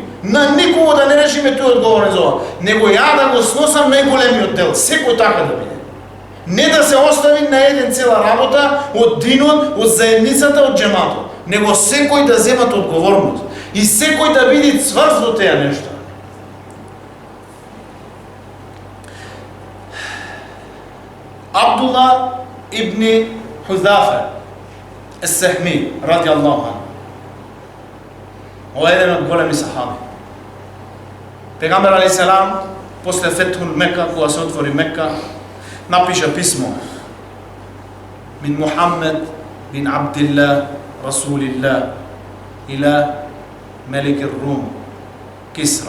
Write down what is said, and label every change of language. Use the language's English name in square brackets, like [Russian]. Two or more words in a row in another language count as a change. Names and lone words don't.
[Macedonian] На никого да не решиме тој одговорен за ова. Него ја да го сносам најголемиот дел. Секој така да биде. Не да се остави на еден цела работа од динот, од заедницата, од џематот. Него секој да земат одговорност. И секој да биде цврст во теа нешто. Абдулла ибн Хузафа ес-Сахми, [Arabic] رضي الله عنه. [Macedonian] Ова е еден од големи сахаби. Пегамбер алейхиссалам, после [Arabic] فتح مكة, [Macedonian] кога се отвори Мека, напиша писмо [Arabic] من محمد بن عبد الله رسول الله إلى ملك الروم كسرى.